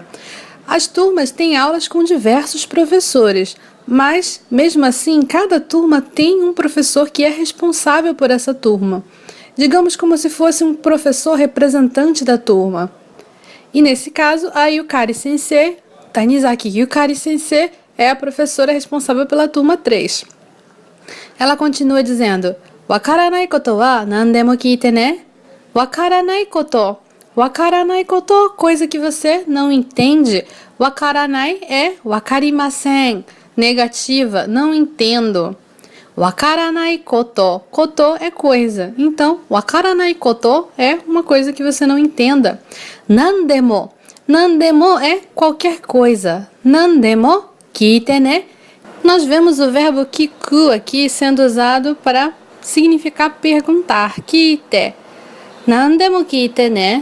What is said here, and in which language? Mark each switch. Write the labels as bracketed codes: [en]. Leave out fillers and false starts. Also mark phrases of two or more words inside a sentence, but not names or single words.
[pt] As turmas têm aulas com diversos professores, mas, mesmo assim, cada turma tem um professor que é responsável por essa turma. Digamos como se fosse um professor representante da turma. E nesse caso, a Yukari Sensei, Tanizaki Yukari Sensei, é a professora responsável pela turma 3. Ela continua dizendo: [ja] 分からないことは何でも聞いてね. 分からないこと. 分からないこと, [pt] coisa que você não entende. Wakaranai é wakarimasen, negativa, não entendo. [ja] 分からないこと, [pt] koto é coisa. Então, [ja] 分からないこと [pt] é uma coisa que você não entenda. Nandemo, nandemo é qualquer coisa. [ja] 何でも、聞いてね. [pt] Nós vemos o verbo kiku aqui sendo usado para significar perguntar. [ja] 聞いて。何でも聞いてね.